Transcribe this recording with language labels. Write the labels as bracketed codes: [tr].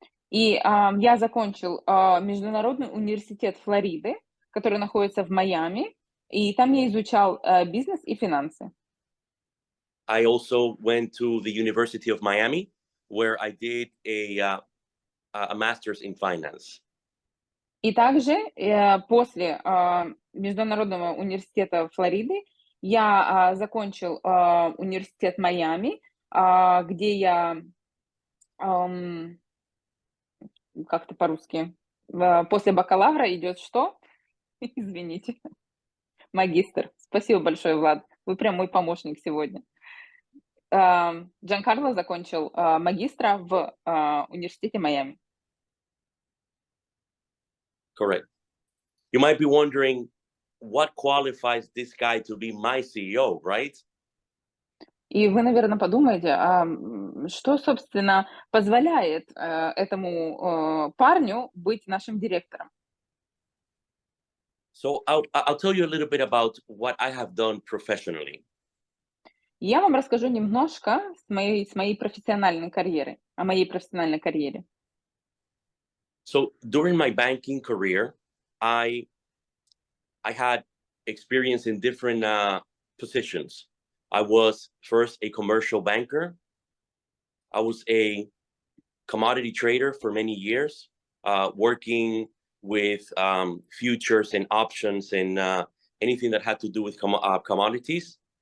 [ru] И я закончил Международный университет Флориды, который находится в Майами, и там я изучал бизнес и финансы. [en] I also went to the University of Miami, where I did a master's in finance. [ru] И также после Международного университета Флориды я закончил университет Майами, где я как-то по-русски после бакалавра идет что? Извините. Магистр. Спасибо большое, Влад. Вы прям мой помощник сегодня. Giancarlo закончил магистра в университете Майами. [en] Correct. You might be wondering what qualifies this guy to be my CEO, right? [ru] И вы, наверное, подумаете, что, собственно, позволяет этому парню быть нашим директором. [en] So I'll tell you a little bit about what I have done professionally. [ru] Я вам расскажу немножко с моей профессиональной карьеры, о моей профессиональной карьере. [en] So during my banking career, I had experience in different positions. I was first a commercial banker. I was a commodity trader for many years, working with futures and options and anything that had to do with commodities.